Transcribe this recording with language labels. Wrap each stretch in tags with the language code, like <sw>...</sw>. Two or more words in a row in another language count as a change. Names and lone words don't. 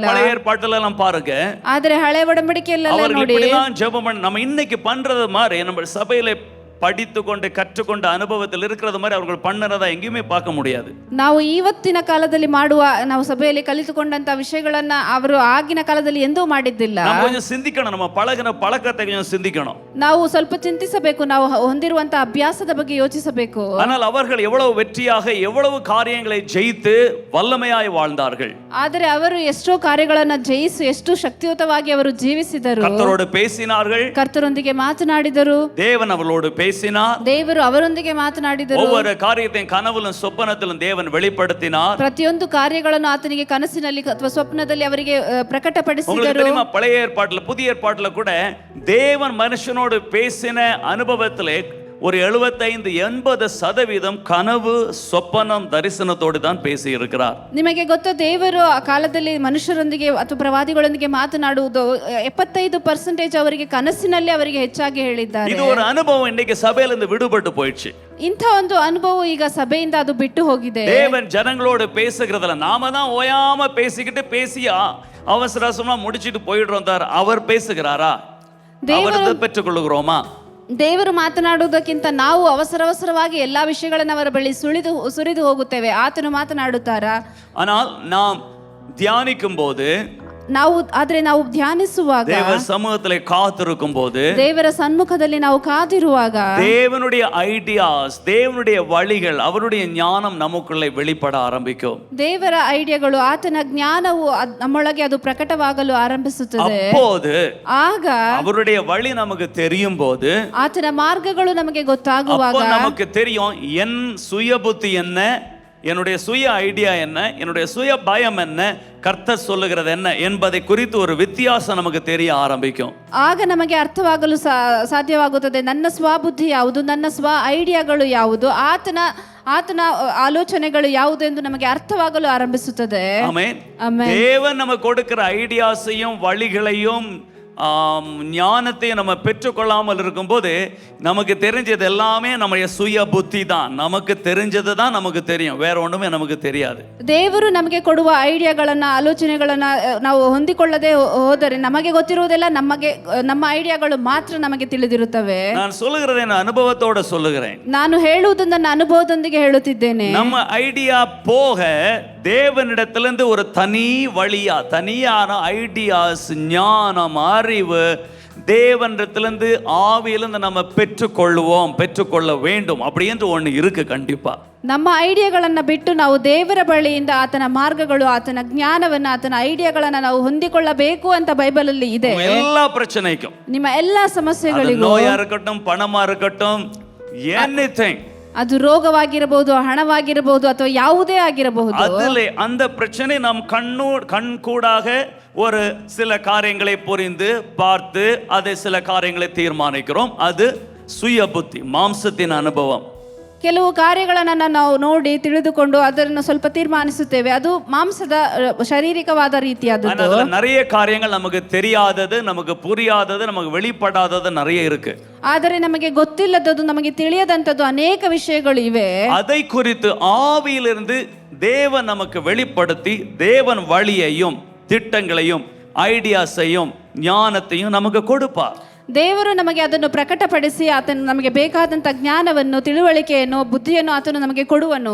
<ta>பழைய ஏற்பாட்டுல எல்லாம் பாருங்க,</ta> <kn>ಆದರೆ ಹಳೆ ಒಡಂಬಡಿಕೆಯಲ್ಲೆಲ್ಲ ನೋಡಿ</kn> <ta>ஜெபம் பண்ண நம்ம இன்னைக்கு பண்றது மாதிரி நம்ம சபையில படித்து கொண்டு கற்றுக்கொண்ட அனுபவத்தில் இருக்கிறது மாதிரி அவர்கள் பண்ணறத எங்கேயுமே பார்க்க முடியாது.</ta> <kn>ನಾವು ಇವತ್ತಿನ ಕಾಲದಲ್ಲಿ ಮಾಡುವ, ನಾವು ಸಭೆಯಲ್ಲಿ ಕಲಿತುಕೊಂಡಂತ ವಿಷಯಗಳನ್ನ ಅವರು ಆಗಿನ ಕಾಲದಲ್ಲಿ ಎಂದೂ ಮಾಡಿದ್ದಿಲ್ಲ.</kn> <ta>ನಾವು கொஞ்சம் சிந்திக்கணும், நம்ம பழகின பழக்கத்தை கொஞ்சம் சிந்திக்கணும்.</ta> <kn>ನಾವು ಸ್ವಲ್ಪ ಚಿಂತಿಸಬೇಕು, ನಾವು ಹೊಂದಿರುವಂತ ಅಭ್ಯಾಸದ ಬಗ್ಗೆ ಯೋಚಿಸಬೇಕು.</kn> <ta>ஆனால் அவர்கள் எவ்வளவு வெற்றியாக எவ்வளவு காரியங்களை ஜெயித்து வல்லமையாய் வாழ்ந்தார்கள்.</ta> <kn>ಆದರೆ ಅವರು ಎಷ್ಟೋ ಕಾರ್ಯಗಳನ್ನ ಜಯಿಸಿ ಎಷ್ಟು ಶಕ್ತಿಯುತವಾಗಿ ಅವರು ಜೀವಿಸಿದರು.</kn> <ta>ಕರ್ತரோடு பேசினார்கள்,</ta> <kn>ಕರ್ತರೊಂದಿಗೆ ಮಾತನಾಡಿದರು,</kn> <ta>தேவன் அவர்களோடு பேசினார்,</ta> <kn>ದೇವರು ಅವರೊಂದಿಗೆ ಮಾತನಾಡಿದರು.</kn> <ta>ஒவ்வொரு காரியத்தையும் கனவிலும் சொப்பனத்திலும் தேவன் வெளிப்படுத்தினார்.</ta> <kn>ಪ್ರತಿಯೊಂದು ಕಾರ್ಯಗಳನ್ನು ಆತನಿಗೆ ಕನಸಿನಲ್ಲಿ ಅಥವಾ ಸ್ವಪ್ನದಲ್ಲಿ ಅವರಿಗೆ ಪ್ರಕಟಪಡಿಸಿದರು.</kn> <ta>பழைய ஏற்பாட்டுல புதிய ஏற்பாட்டுல கூட தேவன் மனுஷனோடு பேசின அனுபவத்திலே ஒரு 75-80% கனவு சொப்பனம் தரிசனத்தோடு தான் பேசி இருக்கிறார்.</ta> <kn>ನಿಮಗೆ ಗೊತ್ತಾ, ದೇವರು ಆ ಕಾಲದಲ್ಲಿ ಮನುಷ್ಯರೊಂದಿಗೆ ಅಥವಾ ಪ್ರವಾದಿಗಳೊಂದಿಗೆ ಮಾತನಾಡುವುದು 75% ಅವರಿಗೆ ಕನಸಿನಲ್ಲಿ ಅವರಿಗೆ ಹೆಚ್ಚಾಗಿ ಹೇಳಿದ್ದಾರೆ.</kn> <ta>ಇದು ஒரு அனுபவம் இன்னைக்கு சபையில இருந்து விடுபட்டு போயிடுச்சு.</ta> <kn>ಇಂಥ ಒಂದು ಅನುಭವ ಈಗ ಸಭೆಯಿಂದ ಅದು ಬಿಟ್ಟು ಹೋಗಿದೆ.</kn> <ta>தேவன் ஜனங்களோடு பேசுகிறதுல நாம தான் ஓயாம பேசிக்கிட்டு அவசர அவசரமா முடிச்சிட்டு போயிடுறோம். அவர் பேசுகிறாரா? அவரது பெற்றுக்கொள்ளுகிறோமா?</ta> <kn>ದೇವರು ಮಾತನಾಡುವುದಕ್ಕಿಂತ ನಾವು ಅವಸರವಾಗಿ ಎಲ್ಲಾ ವಿಷಯಗಳನ್ನು ಅವರ ಬಳಿ ಸುರಿದು ಹೋಗುತ್ತೇವೆ. ಆತನು ಮಾತನಾಡುತ್ತಾರಾ?</kn> <ta>ஆனால் நாம் தியானிக்கும் போது,</ta> <kn>ನಾವು ಧ್ಯಾನಿಸುವಾಗ,</kn> <ta>தேவ சமூகத்திலே காத்திருக்கும் போது,</ta> <kn>ದೇವರ ಸನ್ಮುಖದಲ್ಲಿ ನಾವು ಕಾದಿರುವಾಗ,</kn> <ta>தேவனுடைய ஐடியாஸ், தேவனுடைய வழிகள், அவருடைய ஞானம் நமக்குள்ளே வெளிப்பட ஆரம்பிக்கும்.</ta> <kn>ದೇವರ ಐಡಿಯಾಗಳು, ಆತನ ಜ್ಞಾನವು ನಮ್ಮೊಳಗೆ ಅದು ಪ್ರಕಟವಾಗಲು ಆರಂಭಿಸುತ್ತದೆ.</kn> <ta>அப்போது</ta> <kn>ಆಗ</kn> <ta>அவருடைய வழி நமக்கு தெரியும் போது,</ta> <kn>ಆತನ ಮಾರ್ಗಗಳು ನಮಗೆ ಗೊತ್ತಾಗುವಾಗ</kn> <ta>நமக்கு தெரியும் என் சுய புத்தி என்ன, என்னுடைய சுய ஐடியா என்ன, என்னுடைய சுய பயம் என்ன, கர்த்தர் சொல்லுகிறது என்ன என்பதை குறித்து ஒரு வித்தியாசம் நமக்கு தெரிய ஆரம்பிக்கும்.</ta> <kn>ಆಗ ನಮಗೆ ಅರ್ಥವಾಗಲು ಸಾಧ್ಯವಾಗುತ್ತದೆ ನನ್ನ ಸ್ವಬುದ್ಧಿ ಯಾವುದು, ನನ್ನ ಸ್ವ ಐಡಿಯಾಗಳು ಯಾವುದು, ಆತನ ಆಲೋಚನೆಗಳು ಯಾವುದು ಎಂದು ನಮಗೆ ಅರ್ಥವಾಗಲು ಆರಂಭಿಸುತ್ತದೆ. ಆಮೆನ್.</kn> <ta>தேவன் நமக்கு கொடுக்கிற ஐடியாஸையும் வழிகளையும் ஞானத்தை நம்ம பெற்றுக்கொள்ளாமல் இருக்கும்போது நமக்கு தெரிஞ்சது எல்லாமே நம்முடைய சுய புத்தி தான். நமக்கு தெரிஞ்சது தான் நமக்கு தெரியும், வேற ஒண்ணுமே நமக்கு தெரியாது.</ta> <kn>ದೇವರು ನಮಗೆ ಕೊಡುವ ಐಡಿಯಾಗಳನ್ನ, ಆಲೋಚನೆಗಳನ್ನ ನಾವು ಹೊಂದಿಕೊಳ್ಳದೆ ಹೋದರೆ ನಮಗೆ ಗೊತ್ತಿರುವುದೆಲ್ಲ ನಮ್ಮ ಐಡಿಯಾಗಳು ಮಾತ್ರ ನಮಗೆ ತಿಳಿದಿರುತ್ತವೆ.</kn> <ta>ನಾನು சொல்லுகிறதை நான் அனுபவத்தோட சொல்லுகிறேன்.</ta> <kn>ನಾನು ಹೇಳುವುದು ನನ್ನ ಅನುಭವದೊಂದಿಗೆ ಹೇಳುತ್ತಿದ್ದೇನೆ.</kn> <ta>நம்ம ஐடியா போக தேவனிடத்திலிருந்து ஒரு தனியான ஐடியாஸ், ஞானம், அறிவு தேவனிடத்திலிருந்து ஆவியிலிருந்து நம்ம பெற்றுக்கொள்ள வேண்டும் அப்படி என்று ஒன்று இருக்கு. கண்டிப்பா</ta> <kn>ನಮ್ಮ ಐಡಿಯಾಗಳನ್ನ ಬಿಟ್ಟು ನಾವು ದೇವರ ಬಳಿಯಿಂದ ಆತನ ಮಾರ್ಗಗಳು, ಆತನ ಜ್ಞಾನವನ್ನು, ಆತನ ಐಡಿಯಾಗಳನ್ನ ನಾವು ಹೊಂದಿಕೊಳ್ಳಬೇಕು ಅಂತ ಬೈಬಲ್ ಅಲ್ಲಿ ಇದೆ.</kn> <ta>எல்லா பிரச்சனைக்கும்,</ta> <kn>ನಿಮ್ಮ ಎಲ್ಲಾ ಸಮಸ್ಯೆಗಳಿಗೂ,</kn> <ta>நோயா இருக்கட்டும், பணமா இருக்கட்டும், எனிதிங்,</ta> <kn>ಅದು ರೋಗವಾಗಿರಬಹುದು, ಹಣವಾಗಿರಬಹುದು, ಅಥವಾ ಯಾವುದೇ ಆಗಿರಬಹುದು,</kn> <ta>அதிலே அந்த பிரச்சனை நாம் கண்கூடாக ஒரு சில காரியங்களை புரிந்து பார்த்து அதை சில காரியங்களை தீர்மானிக்கிறோம். அது சுய புத்தி, மாம்சத்தின் அனுபவம்.</ta> <kn>ಕೆಲವು ಕಾರ್ಯಗಳನ್ನು ನಾವು ನೋಡಿ ತಿಳಿದುಕೊಂಡು ಅದನ್ನು ಸ್ವಲ್ಪ ತೀರ್ಮಾನಿಸುತ್ತೇವೆ. ಅದು ಮಾಂಸದ ಶಾರೀರಿಕವಾದ ರೀತಿಯಾದದ್ದು.</kn> <ta>அதுல நிறைய காரியங்கள் நமக்கு தெரியாதது, நமக்கு புரியாதது, நமக்கு வெளிப்படாதது நிறைய இருக்கு.</ta> <kn>ಆದರೆ ನಮಗೆ ಗೊತ್ತಿಲ್ಲದದ್ದು, ನಮಗೆ ತಿಳಿಯದಂತದ್ದು ಅನೇಕ ವಿಷಯಗಳು ಇವೆ.</kn> <ta>அதை குறித்து ஆவியிலிருந்து தேவன் நமக்கு வெளிப்படுத்தி தேவன் வழியையும் திட்டங்களையும் ஐடியாஸையும் ஞானத்தையும் நமக்கு கொடுப்பார்.</ta> <kn>ದೇವರು ನಮಗೆ ಅದನ್ನು ಪ್ರಕಟಪಡಿಸಿ ಆತನು ನಮಗೆ ಬೇಕಾದಂತ ಜ್ಞಾನವನ್ನು, ತಿಳುವಳಿಕೆಯನ್ನು, ಬುದ್ಧಿಯನ್ನು ಆತನು ನಮಗೆ ಕೊಡುವನು.</kn>